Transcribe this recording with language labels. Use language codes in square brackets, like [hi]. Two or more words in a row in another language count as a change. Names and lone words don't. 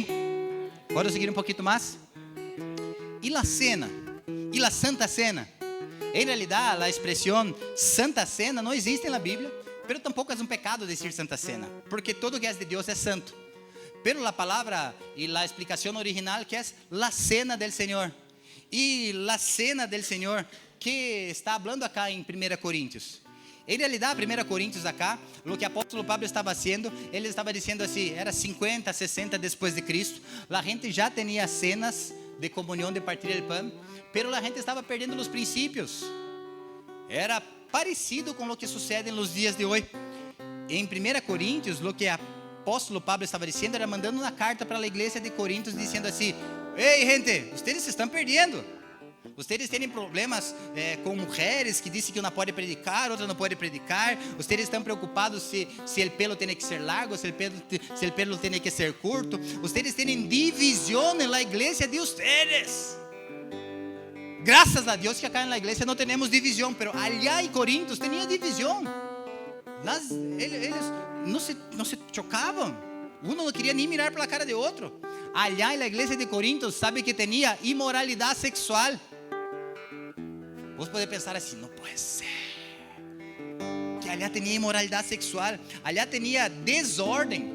[pt] Pode seguir um pouquinho mais? E a cena? E a Santa Cena? Em realidade, a expressão Santa Cena não existe na Bíblia, pero tampouco é um pecado dizer Santa Cena, porque todo que é de Deus é santo. Pero a palavra e a explicação original que é [es] la cena del [pt] Senhor. E [es] la cena del [pt] Senhor que está falando acá em 1 Coríntios. Em realidade, 1 Coríntios acá, o que o apóstolo Pablo estava fazendo, ele estava dizendo assim: era 50, 60 depois de Cristo, a gente já tinha cenas de comunhão, de [es] partir el pan, [pt] pero a gente estava perdendo os princípios. Era parecido com o que sucede nos dias de hoje. em 1 Coríntios, o que o apóstolo Pablo estava dizendo era mandando uma carta para a igreja de Coríntios, dizendo assim: ei, gente, vocês se estão perdendo. Vocês têm problemas com mulheres que dizem que uma pode predicar, outra não pode predicar. Vocês estão preocupados se o pelo tem que ser largo, se o pelo tem que ser curto. Vocês têm divisão na igreja de vocês. Graças a Deus que acá na igreja não temos divisão, mas allá em Corintios tinha divisão. Eles não se chocavam. Um não queria nem mirar para a cara de outro. Allá na igreja de Corintios, sabe que tinha imoralidade sexual. Você pode pensar assim: não pode ser que allá tinha imoralidade sexual, allá tinha desordem.